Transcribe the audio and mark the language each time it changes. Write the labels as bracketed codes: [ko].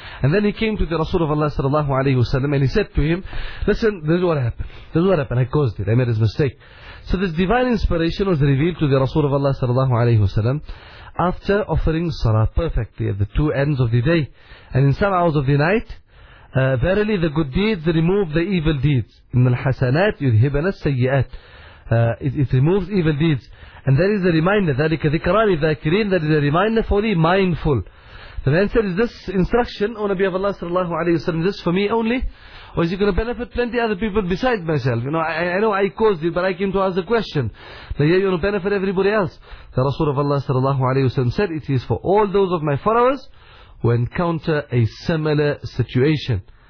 [en] And then he came to the Rasul of Allah sallallahu alayhi wasallam and he said to him, listen, this is what happened, I caused it, I made this mistake. So this divine inspiration was revealed to the Rasul of Allah sallallahu alayhi wasallam. after offering salah perfectly at the two ends of the day and in some hours of the night. Verily the good deeds remove the evil deeds. In [ar] الحسنات يذهبن السيئات. [en] It removes evil deeds. And that is a reminder. [ar] ذلك ذكرى للذاكرين. [en] That is a reminder for the mindful. The man said, is this instruction, O Nabi of Allah sallallahu alayhi wa sallam, is this for me only? Or is it going to benefit plenty other people besides myself? You know, I know I caused it, but I came to ask the question. But yeah, you're going to benefit everybody else. The Rasul of Allah sallallahu alayhi wa sallam said, it is for all those of my followers who encounter a similar situation.